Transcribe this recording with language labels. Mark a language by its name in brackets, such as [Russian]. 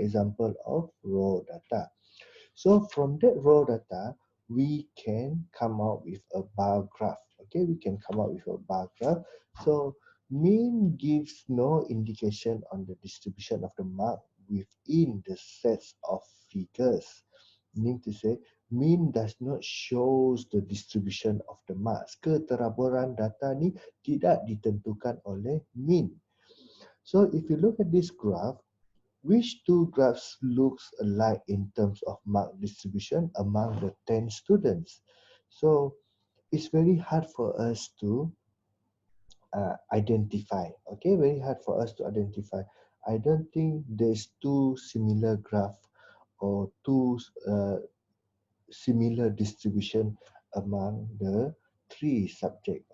[English] Example of raw data. So from that raw data, we can come out with a bar graph. Okay, we can come out with a bar graph. So mean gives no indication on the distribution of the mark within the sets of figures. Meaning to say, mean does not shows the distribution of the marks. [Malay] Keteraboran data ni tidak ditentukan oleh mean. [English] So if you look at this graph, which 2 graphs looks alike in terms of mark distribution among the 10 students? So it's very hard for us to identify. Okay, very hard for us to identify. I don't think there's 2 similar graph or 2 similar distribution among the 3 subject.